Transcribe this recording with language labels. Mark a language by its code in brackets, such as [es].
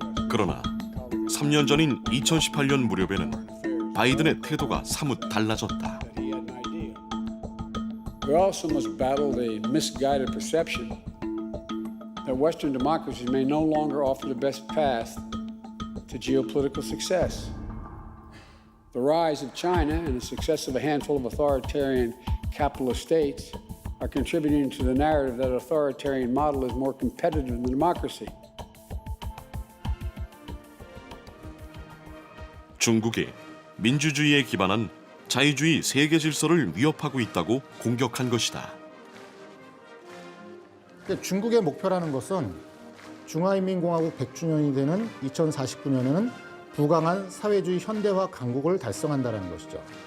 [ko] 그러나 3년 전인 2018년 무렵에는 바이든의 태도가 사뭇 달라졌다. [en] We also must battle the misguided perception that Western democracies may no longer offer the best path to geopolitical success. The rise of China and the success of a handful of authoritarian capitalist states are contributing to the narrative that authoritarian model is more competitive than democracy. [ko] 중국이 민주주의에 기반한 자유주의 세계 질서를 위협하고 있다고 공격한 것이다. 중국의 목표라는 것은 중화인민공화국 100주년이 되는 2049년에는 부강한 사회주의 현대화 강국을 달성한다는 것이죠.